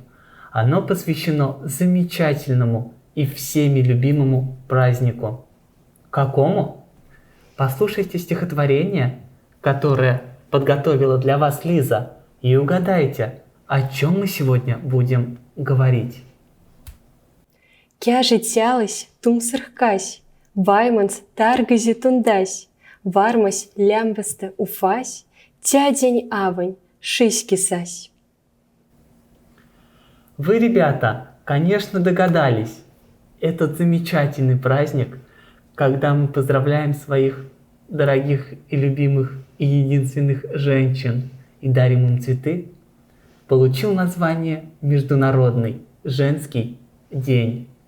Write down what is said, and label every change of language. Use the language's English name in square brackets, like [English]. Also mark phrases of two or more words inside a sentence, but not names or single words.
[Russian] Оно посвящено замечательному и всеми любимому празднику. Какому? Послушайте стихотворение, которое подготовила для вас Лиза, и угадайте, о чем мы сегодня будем говорить. [Moksha] Кяжи тялась тумсырхкась, вайманс таргази тундась, вармась лямбаста уфась, тядень авань шиськисась. [Russian] Вы, ребята, конечно, догадались. Этот замечательный праздник, когда мы поздравляем своих дорогих и любимых и единственных женщин и дарим им цветы, получил название Международный женский день.